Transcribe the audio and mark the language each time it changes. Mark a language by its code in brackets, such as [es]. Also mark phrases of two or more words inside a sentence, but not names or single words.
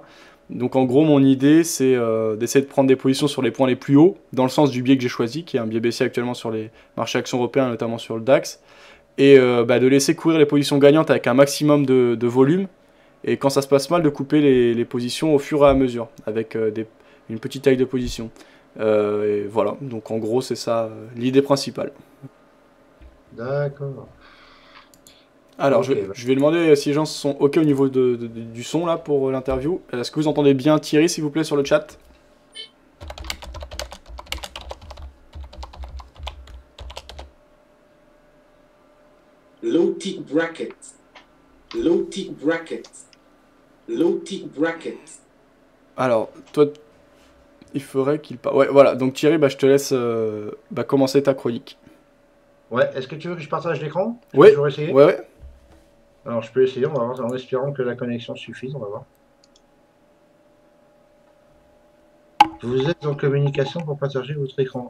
[fr] Donc en gros mon idée c'est d'essayer de prendre des positions sur les points les plus hauts, dans le sens du biais que j'ai choisi, qui est un biais baissier actuellement sur les marchés actions européens, notamment sur le DAX, et de laisser courir les positions gagnantes avec un maximum de volume, et quand ça se passe mal de couper les positions au fur et à mesure, avec une petite taille de position. Et voilà, donc en gros c'est ça l'idée principale. D'accord. Alors, Ok, je vais demander si les gens sont OK au niveau du son là pour l'interview. Est-ce que vous entendez bien Thierry, s'il vous plaît, sur le chat? [en] Low tick bracket. Low tick bracket. Low tick bracket. [fr] Alors, toi, il faudrait qu'il parle. Ouais, voilà. Donc Thierry, je te laisse commencer ta chronique. Ouais, est-ce que tu veux que je partage l'écran? Oui. Je vais essayer. Ouais. Alors je peux essayer, on va voir, en espérant que la connexion suffise, on va voir. Vous êtes en communication pour partager votre écran.